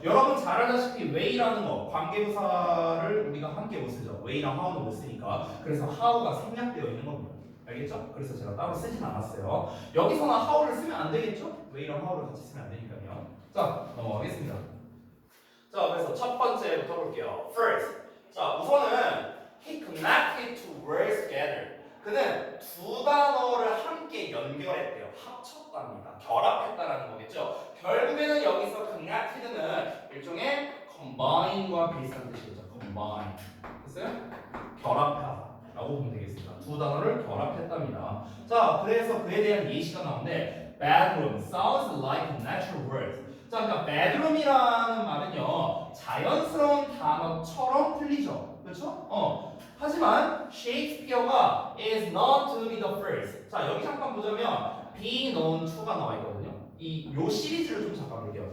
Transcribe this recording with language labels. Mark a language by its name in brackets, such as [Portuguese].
[Korean] 여러분 잘 알다시피 way라는 거 관계부사를 우리가 함께 못 쓰죠. way랑 how는 못 쓰니까. 그래서 how가 생략되어 있는 겁니다. 알겠죠? 그래서 제가 따로 쓰진 않았어요. 여기서는 how를 쓰면 안 되겠죠? way랑 how를 같이 쓰면 안 되니까요. 자, 넘어가겠습니다. 자, 그래서 첫 번째부터 볼게요. [English] First. [Korean] 자, 우선은 [English] he connected two words together. [Korean] 그는 두 단어를 함께 연결했대요. 합쳤답니다. 결합했다라는 거겠죠. 결국에는 여기서 connected는 일종의 combine과 비슷한 뜻이죠. combine. 됐어요? 결합하다라고 보면 되겠습니다. 두 단어를 결합했답니다. 자, 그래서 그에 대한 예시가 나오는데 [English] bedroom sounds like a natural word. [Korean] 자, 그러니까 bedroom이라는 말은요 자연스러운 단어처럼 들리죠, 그렇죠? 하지만 셰익스피어가 [English] is not to be the first. [Korean] 자, 여기 잠깐 보자면 be known to가 나와 있거든요. 요 시리즈를 좀 잠깐 볼게요.